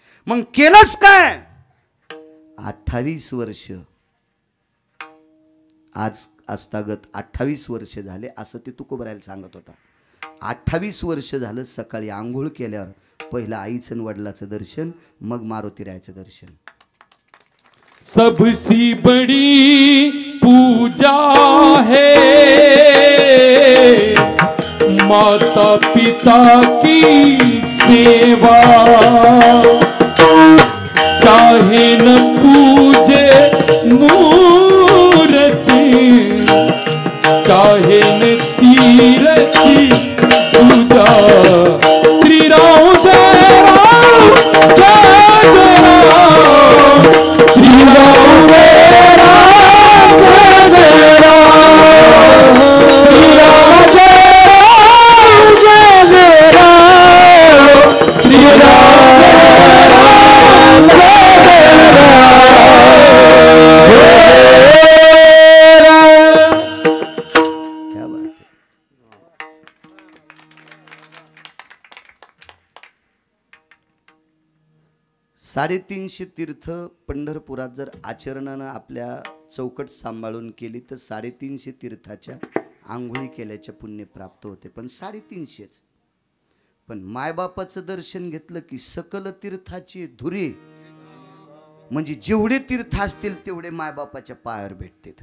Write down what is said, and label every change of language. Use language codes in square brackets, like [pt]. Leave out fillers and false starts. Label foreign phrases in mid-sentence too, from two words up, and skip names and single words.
[mr] मग केलंच काय? 28 वर्ष, आज आजतागत 28 वर्ष झाले असं ते तुकोबारायला सांगत होता. 28 वर्ष झालं सकाळी आंघोळ केल्यावर पहिलं आईचं वडिलाचं दर्शन, मग मारुतीरायाचं दर्शन. [hi] सबसे बड़ी पूजा है माता पिता की सेवा, चाहे न पूजे मूर्ति, चाहे न तीरथी पूजा. श्री राम जय राम जय जय राम, श्री राम जय राम जय राम, श्री राम जय राम जय राम, श्री राम जय राम जय राम. क्या बात है. [mr] 350 तीर्थ पंढरपुरात जर आचरणानं आपल्या चौकट सांभाळून केली तर 350 तीर्थाच्या आंघोळी केल्याचे पुण्य प्राप्त होते. पण 350च, पण मायबापाचं दर्शन घेतलं की सकल तीर्थाची धुरी, म्हणजे जेवढे तीर्थ असतील तेवढे मायबापाच्या पायावर भेटतात.